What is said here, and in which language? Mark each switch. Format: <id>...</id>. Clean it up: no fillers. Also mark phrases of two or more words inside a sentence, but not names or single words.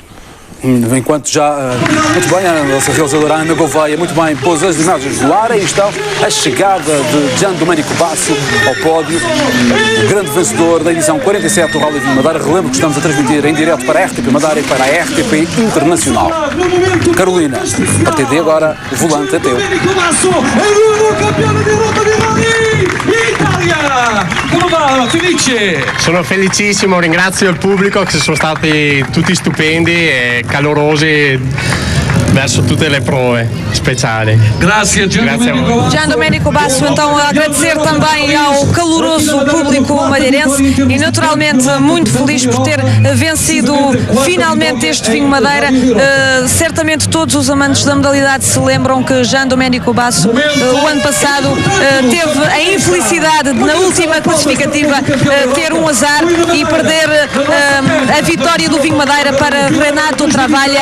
<pt>Enquanto já, muito bem, a nossa realizadora Ana Gouveia, muito bem, pôs as imagens do ar. Aí está a chegada de Gian Domenico Basso ao pódio, o grande vencedor da edição 47 do Rally Vinho Madeira. Relembro que estamos a transmitir em direto para a RTP Madeira e para a RTP Internacional. Carolina, a partir de agora, o volante é teu.</pt> <it>Come va? Felice? Sono felicissimo, ringrazio il pubblico che sono stati tutti stupendi e calorosi verso tutte le prove speciali. Grazie</it> <pt>Gian Domenico Basso, então a agradecer também ao caloroso público madeirense e naturalmente muito feliz por ter vencido finalmente este Vinho Madeira. Certamente todos os amantes da modalidade se lembram que Gian Domenico Basso o ano passado teve a infelicidade de, na última classificativa, ter um azar e perder a vitória do Vinho Madeira para Renato Travalha.</pt>